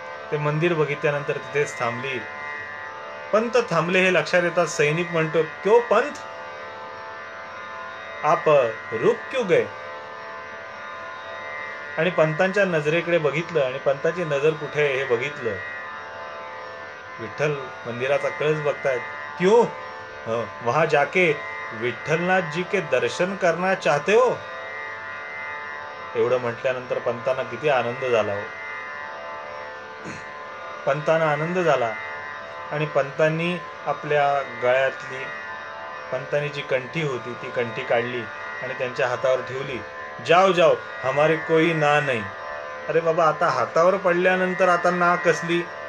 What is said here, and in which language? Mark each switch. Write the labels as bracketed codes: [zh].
[mr] ते मंदिर बघितल्यानंतर तिथेच थांबली. पंत थांबले हे लक्षात येतात सैनिक म्हणतो, [hi] क्यों पंत, आप रुक क्यों गए? [mr] आणि पंतांच्या नजरेकडे बघितलं आणि पंताची नजर कुठे आहे हे बघितलं. विठ्ठल मंदिराचा कळस बघतायत. [hi] क्यों? वहां जाके विठ्ठलनाथ जी के दर्शन करना चाहते हो? [mr] एवढं म्हटल्यानंतर पंतांना किती आनंद झाला हो. पंतांना आनंद झाला आणि पंतांनी आपल्या गळ्यातली, पंतांनी जी कंठी होती ती कंठी काढली आणि त्यांच्या हातावर ठेवली. [hi] जाओ जाओ, हमारे कोई ना नाही. [mr] अरे बाबा, आता हातावर पडल्यानंतर आता ना कसली?